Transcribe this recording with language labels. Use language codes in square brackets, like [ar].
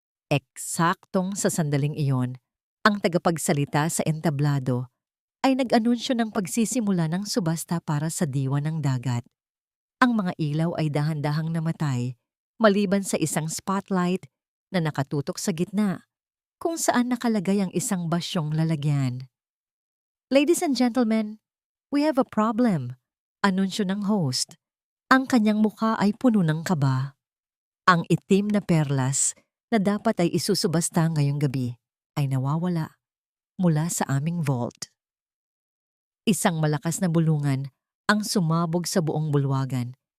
[tl] Eksaktong sa sandaling iyon, ang tagapagsalita sa entablado ay nag-anunsyo ng pagsisimula ng subasta para sa diwa ng dagat. Ang mga ilaw ay dahan-dahang namatay, maliban sa isang spotlight na nakatutok sa gitna, kung saan nakalagay ang isang basyong lalagyan. [en] Ladies and gentlemen, we have a problem, [tl] anunsyo ng host. Ang kanyang mukha ay puno ng kaba. Ang itim na perlas na dapat ay isusubasta ngayong gabi ay nawawala mula sa aming vault. Isang malakas na bulungan ang sumabog sa buong bulwagan.